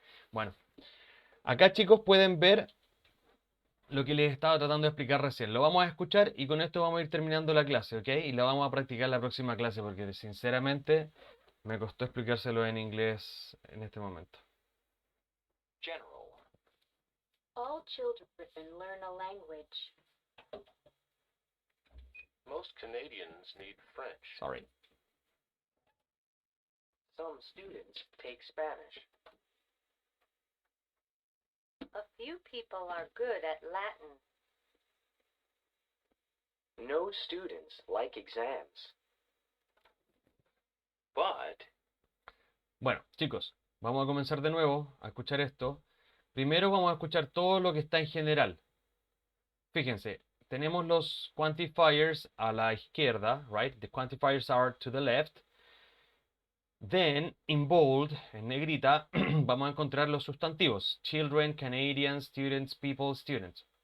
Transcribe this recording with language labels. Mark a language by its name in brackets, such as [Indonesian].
[Spanish] Bueno, acá chicos pueden ver lo que les estaba tratando de explicar recién. Lo vamos a escuchar y con esto vamos a ir terminando la clase, ¿ok? Y lo vamos a practicar la próxima clase porque sinceramente me costó explicárselo en inglés en este momento. [English] General. All children learn a language. Most Canadians need French. Sorry. Some students take Spanish. A few people are good at Latin. No students like exams. But [Spanish] Bueno, chicos, vamos a comenzar de nuevo a escuchar esto. Primero vamos a escuchar todo lo que está en general. Fíjense, tenemos los quantifiers a la izquierda, [English] right? The quantifiers are to the left. Then, in bold, [Spanish] en negrita, vamos a encontrar los sustantivos. [English] Children, Canadians, students, people, students.